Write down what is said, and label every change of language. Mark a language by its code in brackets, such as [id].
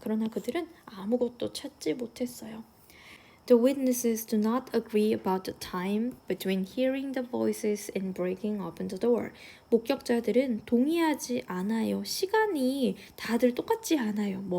[ko] 그러나 그들은 아무것도 찾지 못했어요. [en] The witnesses do not agree about the time between hearing the voices and breaking open the door. [ko] 목격자들은 동의하지 않아요. 시간이 다들 똑같지 않아요.